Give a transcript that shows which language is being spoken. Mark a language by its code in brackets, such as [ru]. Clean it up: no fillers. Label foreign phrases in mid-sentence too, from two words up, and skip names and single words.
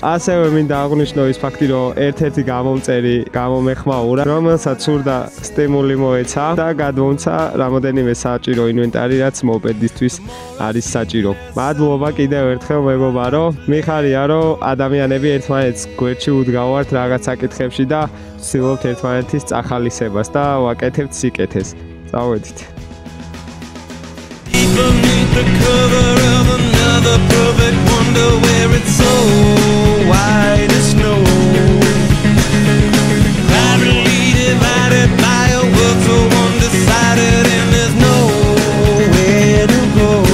[ka] ასევე მინდა აღვნიშნო ის ფაქტი, რომ ერთ-ერთი გამომწერი გამომეხმაურა, რომელსაც სურდა სტიმული მოეცა და გადმოუცა რამოდენიმე საჭირო ინვენტარი, რაც მოპედისთვის არის საჭირო. მადლობა კიდევ ერთხელ მეგობარო, მიხარია რომ ადამიანები ერთმანეთს გვერდში უდგავართ რაღაც საკითხებში და ვცდილობთ ერთმანეთის წახალისებას და ვაკეთებთ სიკეთეს. წავედით. [en] Beneath the cover of another perfect wonder where it's so white as snow, privately divided by a world so undecided and there's nowhere to go.